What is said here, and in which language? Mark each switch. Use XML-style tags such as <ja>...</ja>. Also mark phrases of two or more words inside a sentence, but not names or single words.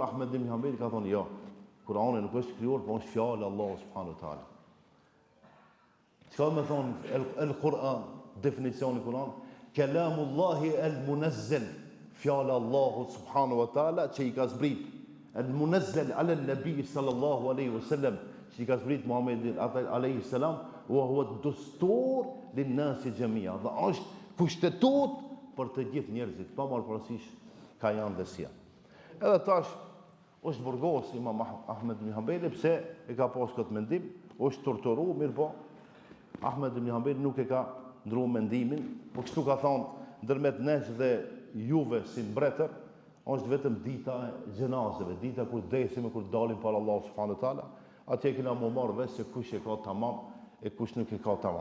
<sq>Ahmed ibn Hanbali ka thonë jo, Kurani nuk është krijuar, po është fjalë e Allahut</sq> <ar>سبحانه وتعالى.</ar> <sq>Çka më thonë el-Quran, definicioni Kur'an,</sq> <ar>كلام الله المنزل,</ar> <sq>fjalë e Allahut</sq> <ar>سبحانه وتعالى</ar> <sq>që i ka zbrit.</sq> <ar>المنزل على النبي صلى الله عليه وسلم,</ar> <sq>që i ka zbrit Muhammedin</sq> <ar>عليه السلام وهو الدستور للناس جميعا.</ar> <sq>Dhe është kushtetut për të gjithë njerëzit, pa marrë parasysh ka janë dhe si janë. Edhe tash është burgos Imam Ahmed ibn Hanbali, pse e ka pas këtë mendim, është torturu, mirë po, Ahmed ibn Hanbali nuk e ka ndru mendimin, po kështu ka thonë, ndërmet nesh dhe juve si mbretër, është vetëm dita e gjenazeve, dita kur desim e kur dalim para Allah</sq> <ar>سبحانه وتعالى,</ar> <sq>atje kena më marrë vesh se kush e ka tamam e kush nuk e ka tamam.</sq>